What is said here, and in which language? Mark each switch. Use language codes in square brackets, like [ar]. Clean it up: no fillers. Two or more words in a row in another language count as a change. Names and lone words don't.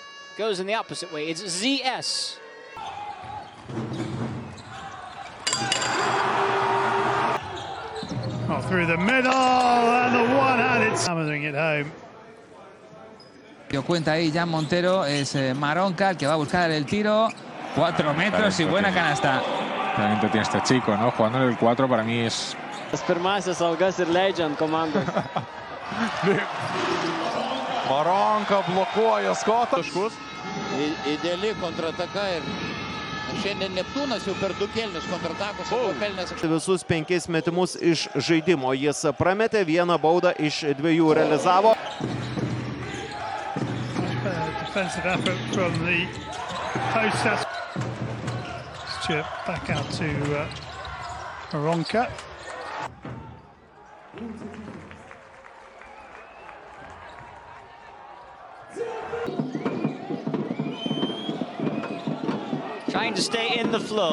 [en] goes in the opposite way. It's ZS. Oh, through the middle and the one-handed hammering it home. [es] Dio cuenta ahí Jan Montero, es Maronca el que va a buscar el tiro. 4 metros y buena canasta. Talento tiene este chico, ¿no? Jugando en el 4 para mí es... [lt] Pirmasis algas ir leidžia ant komandos. Maronka blokuoja Skotą. Ideali kontrataka ir šiandien Neptūnas jau per 2 kėlinius kontratakos pelnęs. Visus 5 metimus iš žaidimo jis prametė, vieną baudą iš 2 realizavo. [en] Defensive effort from the post. Chip back out to Maronka. Trying to stay in the flow.